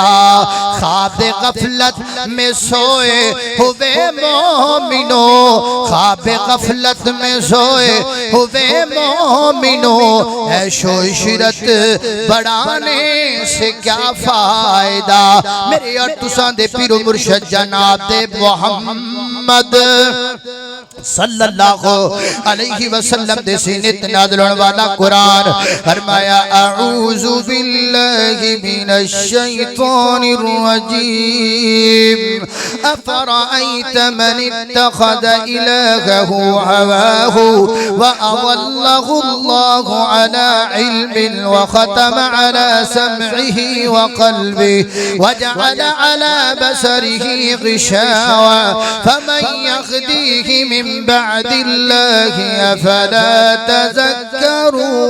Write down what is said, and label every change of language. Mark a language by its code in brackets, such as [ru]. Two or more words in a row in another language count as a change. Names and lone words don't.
[ur] خواب غفلت میں سوئے ہوئے مومنو، خواب غفلت میں سوئے ہوئے مومنو، عیش و عشرت بڑھانے سے کیا فائدہ. [pa] میرے اور تساں دے پیر و مرشد جناب محمد [ar] صلى الله عليه وسلم [pa] دے سینے تے نازل ہونے والا قرآن فرمایا, [ar] أعوذ بالله من الشيطان الرجيم. أفرأيت من اتخذ إلهه هواه وأضله الله على علم وختم على سمعه وقلبه وجعل على بصره غشاوة فمن يهديه من بعد الله أفلا تذكرون.